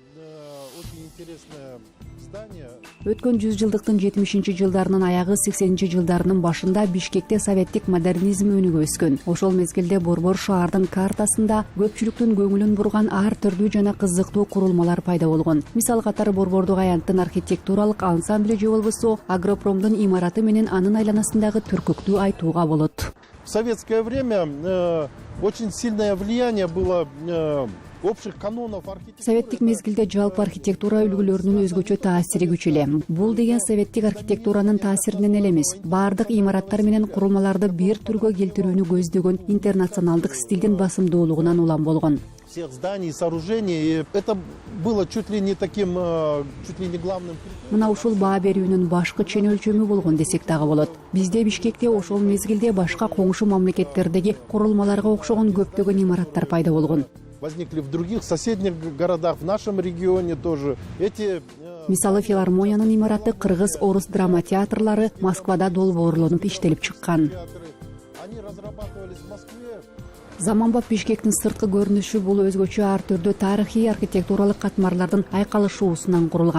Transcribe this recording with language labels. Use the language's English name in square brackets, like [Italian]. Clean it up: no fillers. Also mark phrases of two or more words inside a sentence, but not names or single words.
[Kyrgyz] Өткөн 100 жылдыктын 70-жылдарынын аягы 80-жылдарынын башында Бишкекте советтик модернизм өнүгүп өскөн. Ошол мезгилде Борбор шаардын картасында көпчүлүктүн көңүлүн бурган ар түрдүү жана кызыктуу курулмалар пайда болгон. Мисал катары Борбордук аянттын архитектуралык ансамбли же болбосо Агропромдун имараты менен анын айланасындагы түркүктү айтууга болот. [Russian] В советское время очень сильное влияние было общих канонов архитектуры. [Kyrgyz] Советтик мезгилде жалпы архитектура үлгүлөрүнүн өзгөчө таасири күч эле. Бул деген советтик архитектуранын таасиринен эле эмес, баардык имараттар менен курулмаларды бир түргө келтирүүнү көздөгөн интернационалдык стилдин басымдуулугунан улам болгон. [Russian] Всех зданий и сооружений, и это было чуть ли не главным. [Kyrgyz] Мына ушул баа берүүнүн башкы чен өлчөмү болгон десек дагы болот. Бизде Бишкекте ошол мезгилде башка коңшу мамлекеттердеги курулмаларга окшогон көптөгөн имараттар пайда болгон. [Russian] Возникли в других соседних городах, в нашем регионе тоже. [Kyrgyz] Мисалы филармониянын имараты кыргыз орус драма театрлары Москвада долбоорлонуп иштелип чыккан. Заманбап Бишкектин сырткы көрүнүшү бул өзгөчө ар түрдүү тарыхый архитектуралык катмарлардын айкалышуусунан курулган.